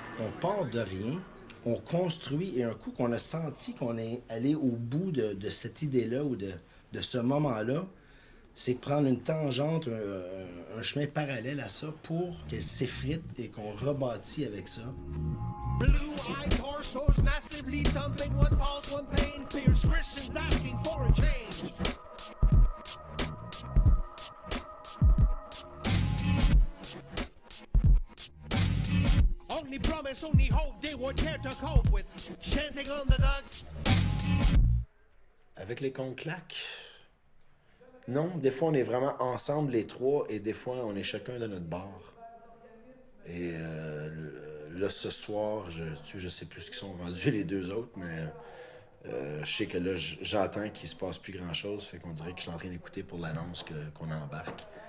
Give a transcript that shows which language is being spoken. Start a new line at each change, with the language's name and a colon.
French: On part de rien, on construit, et un coup qu'on a senti qu'on est allé au bout de cette idée-là ou de ce moment-là, c'est de prendre une tangente, un chemin parallèle à ça pour qu'elle s'effrite et qu'on rebâtit avec ça.
English: Blue-eyed torsos massively thumping, one pulse, one pain, fierce Christians asking for a change. Only promise, only hope they would care to cope with, chanting on the dogs.
French: Avec les comptes claques, non, des fois on est vraiment ensemble les trois et des fois on est chacun de notre bar. Et là ce soir, je sais plus ce qu'ils sont rendus les deux autres, mais je sais que là j'entends qu'il se passe plus grand chose, fait qu'on dirait que je suis en train d'écouter pour l'annonce qu'on embarque.